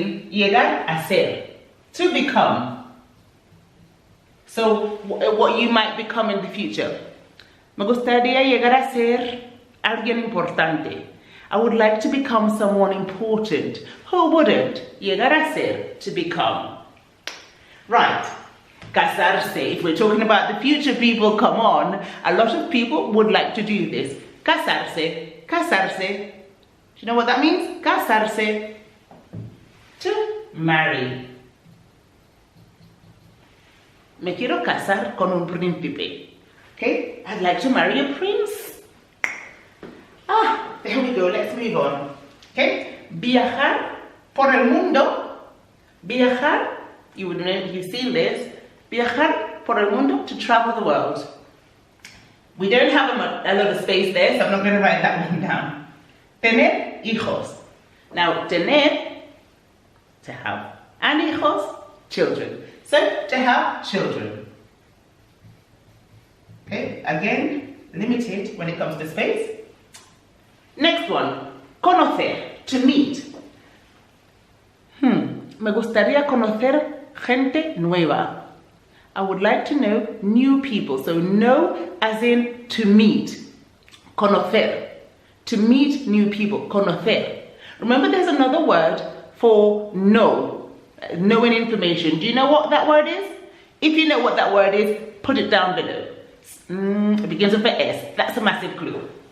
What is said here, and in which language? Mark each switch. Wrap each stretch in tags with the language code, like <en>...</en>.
<es>Llegar a ser.</es> <en>To become. So, what you might become in the future.</en> <es>Me gustaría llegar a ser alguien importante.</es> <en>I would like to become someone important. Who wouldn't?</en> <es>Llegar a ser,</es> <en>to become. Right. Casarse. If we're talking about the future people, come on. A lot of people would like to do this. Casarse. Casarse. Do you know what that means? Casarse. To marry.</en> <es>Me quiero casar con un príncipe.</es> <en>Okay? I'd like to marry a prince. There we go, let's move on. Okay?</en> <es>Viajar por el mundo.</es> <en>Viajar, you would know, you've seen this.</en> <es>Viajar por el mundo,</es> <en>to travel the world. We don't have a lot of space there, so I'm not going to write that one down.</en> <es>Tener hijos.</es> <en>Now, tener, to have. And hijos, children. So, to have children. Okay, again, limited when it comes to space. Next one, conocer, to meet.</en> <es>Me gustaría conocer gente nueva.</es> <en>I would like to know new people. So know as in to meet. Conocer, to meet new people. Conocer. Remember, there's another word for know, knowing information. Do you know what that word is? If you know what that word is, put it down below. It begins with an S. That's a massive clue.</en>